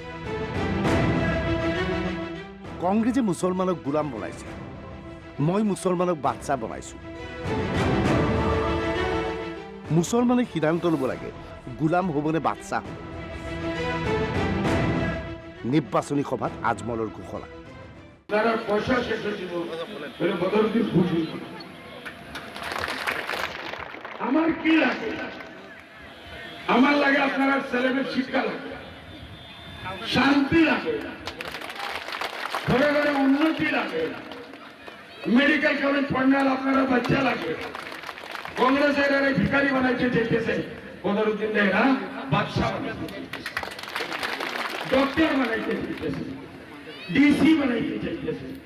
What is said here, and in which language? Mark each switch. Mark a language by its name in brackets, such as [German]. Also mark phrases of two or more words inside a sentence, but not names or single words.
[Assamese] কংগ্ৰেছে মুছলমানক গোলাম বনাইছে, মই মুছলমানক বাদশাহ বনাইছোঁ। মুছলমানে সিদ্ধান্ত ল'ব লাগে গোলাম হ'বনে বাদশাহ হ'ব। নিৰ্বাচনী সভাত আজমলৰ ঘোষণা। [Bangla] যারা পয়সা শেষ হয়েছিল বদরুদ্দিন খুশি আমার কি লাগে আমার লাগে আপনারা ছেলেমেয়ের শিক্ষা লাগে শান্তি লাগে ঘরে ঘরে উন্নতি লাগে মেডিকেল কলেজ পড়নাল আপনারা বাচ্চা লাগে কংগ্রেসের এরা ভিখারি বানাইতে চাইতেছে বদরুদ্দিন এরা বাদশাহ বানাইতে চাইতেছে ডক্টর বানাইতে চাইতেছে ডিসি বানাইতে চাইতেছে